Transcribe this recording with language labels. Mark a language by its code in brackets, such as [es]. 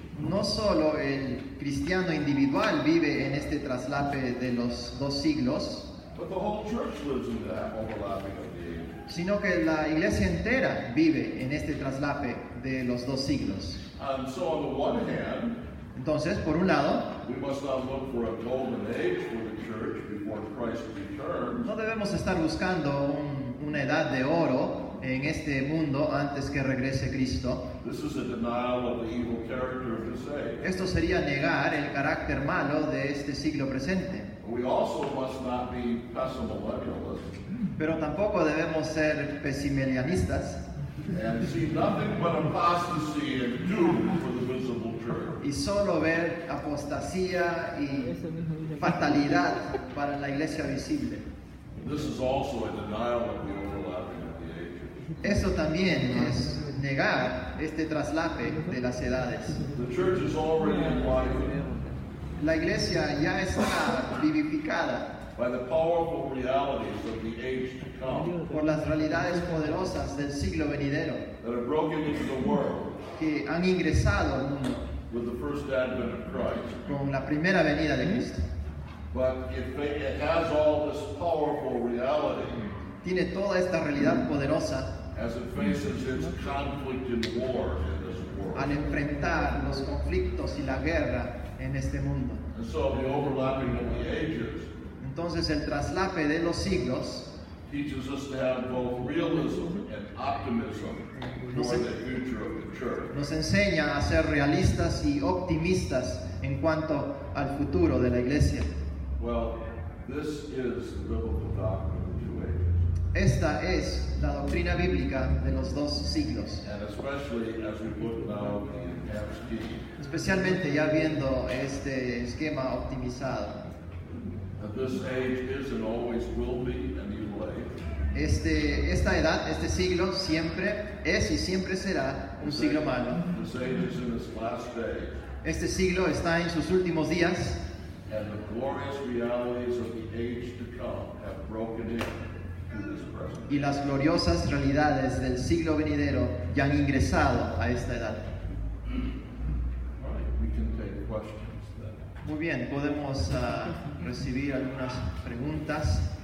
[es] No solo el cristiano individual vive en este traslape de los 2 siglos, [en] but the whole church lives in that overlapping of the ages. [es] sino que la iglesia entera vive en este traslape de los 2 siglos. [en] And so on the one hand, [es] Entonces, por un lado, [en] we must not look for a golden age for the church before Christ returns. [es] no debemos estar buscando una edad de oro en este mundo antes que regrese Cristo. [en] This is a denial of the evil character of this age. [es] Esto sería negar el carácter malo de este siglo presente. [en] We also must not be pessimillennialists [es] Pero tampoco debemos ser pesimilianistas [en] and see nothing but apostasy and doom for the visible church. [es] y solo ver apostasía y fatalidad para la iglesia visible. [en] This is also a denial of the overlapping of the ages. [es] Eso también es negar este traslape de las edades. [en] The church is already enlivened [es] La iglesia ya está vivificada [en] by the powerful realities of the age to come [es] por las realidades poderosas del siglo venidero [en] that have broken into the world [es] que han ingresado al mundo [en] with the first advent of Christ. [es] con la primera venida de Cristo. [en] But it has all this powerful reality [es] Tiene toda esta realidad poderosa [en] as it faces its conflict and war in this world. [es] al enfrentar los conflictos y la guerra en este mundo. [en] And so the overlapping of the ages [es] Entonces el traslape de los siglos [en] teaches us to have both realism and optimism for the future of the church. [es] nos enseña a ser realistas y optimistas en cuanto al futuro de la iglesia. [en] Well, this is the biblical doctrine of the two ages. [es] Esta es la doctrina bíblica de los 2 siglos. [en] And especially as we look now at the enhanced scheme, [es] Especialmente ya viendo este esquema optimizado. [en] that this age is and always will be an evil age. [es] Esta edad, este siglo, siempre es y siempre será un siglo malo. [en] This age is in its last days, [es] Este siglo está en sus últimos días [en] and the glorious realities of the age to come have broken into this present. [es] y las gloriosas realidades del siglo venidero ya han ingresado a esta edad. [en] All right, we can take questions then. [es] Muy bien, podemos recibir algunas preguntas.